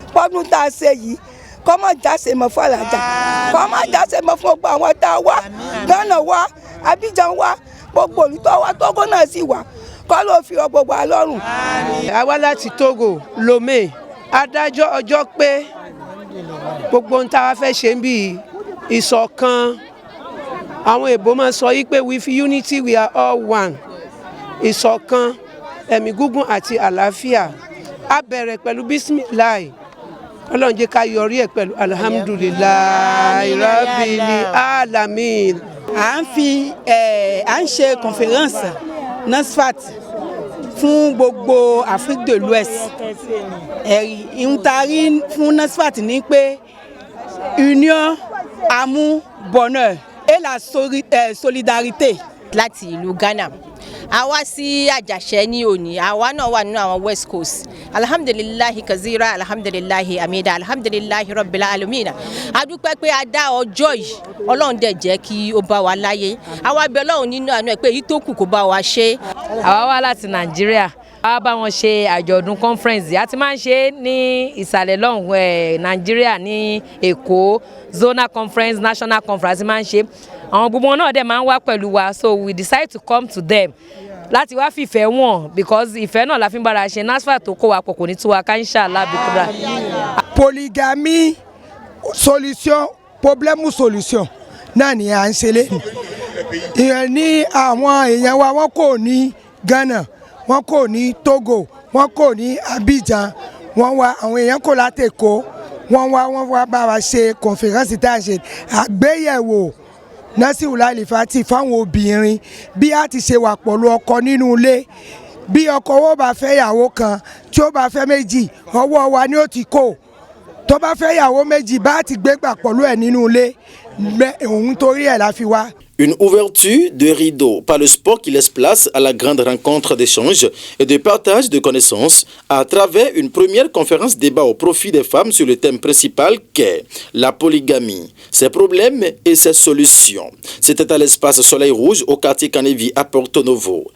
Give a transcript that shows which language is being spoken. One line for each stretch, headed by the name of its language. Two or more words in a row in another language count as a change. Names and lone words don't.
Yoruba: Pọ́dún tá a ṣe yìí kọ́mọ jáse mọ́ fún Alájà, kọ́mọ jáse mọ́ fún gbogbo àwọn tá a wá, Ghana wá, Abidjan wá, gbogbo olùtọ́ wa, Togo náà sì wá, kọ́ ló fi ọ gbogbo alọ́rùn. Àwa láti Togo, Lomé, adájọ́ ọjọ́ pé gbogbo ohun tá a fẹ́ ṣe ń bí ìṣọ̀kan. Àwọn èbó máa sọ yí pé
English: with unity we are all one.
Yoruba: Ìṣọ̀kan, ẹ̀mí gígùn àti àlàáfíà. A bẹ̀rẹ̀ pẹ̀lú bísímìláì. Ọlọ́run jẹ́ ká yọrí ẹ̀ pẹ̀lú
Arabic: الحمد لله رب العالمين.
Yoruba: à ń ṣe conférence NASFAT fún gbogbo
French: Afrique de l'Ouest.
Yoruba: Ìhun tá a rí fún NASFAT ní pé
French: union, amour, bonheur et la solidarité.
Yoruba: Láti ìlú Ghana a wá sí àjàṣẹ́ ní òní, àwa náà wà nínú àwọn West Coast.
Arabic: الحمد لله كثيرا، الحمد لله حميدا، الحمد لله رب العالمين.
Yoruba: A dúpẹ́ pé a dá ọjọ́ yìí, Ọlọ́run dẹ̀ jẹ́ kí ó bá wa láyé. Àwa bẹ̀ Ọlọ́run nínú àánú ẹ̀ pé èyí tó kù kó bá wa ṣe. Àwa wá láti Nàìjíríà, a bá wọn ṣe àjọ̀dún conference. A ti máa ń ṣe ní ìsàlẹ̀ lọ́hùn Nàìjíríà ní Èkó,
English: zonal conference, national conference
Yoruba: máa ń ṣe. Àwọn gbogbo náà dẹ̀ máa ń wá pẹ̀lú wa,
English: so we decide to come to them
Yoruba: láti wá fìfẹ́ wọn, because ìfẹ́ náà la fi ń bára ṣe. NASFAT tó kó wa pọ̀ kò ní tú wa ká
Arabic: إن شاء الله بكرة.
French: Polygamie solution, problème ou solution
Yoruba: náà ni à ń ṣe lẹ́nu. Ìyẹn ní àwọn èèyàn wa wọ́n kò ní Ghana, wọ́n kò ní Togo, wọ́n kò ní Abidjan, wọ́n wá àwọn èèyàn kò láti Èkó, wọ́n wá bá wa ṣe conférence tá à ń ṣe àgbéyẹ̀wò Nasiru Alifati fáwọn obìnrin bí a ti ṣe wà pẹ̀lú ọkọ nínú ilé, bí ọkọ wo bá fẹ́ ìyàwó kan tí ó bá fẹ́ méjì ọwọ́ wa ni ó ti kó, tó bá fẹ́ ìyàwó méjì bá ti gbégbà pẹ̀lú ẹ̀ nínú ilé òun torí ẹ̀ la fi wá.
French: Une ouverture de rideau par le sport qui laisse place à la grande rencontre d'échange et de partage de connaissances à travers une première conférence débat au profit des femmes sur le thème principal qu'est la polygamie, ses problèmes et ses solutions. C'était à l'espace Soleil Rouge au quartier Canévi à Porto Novo.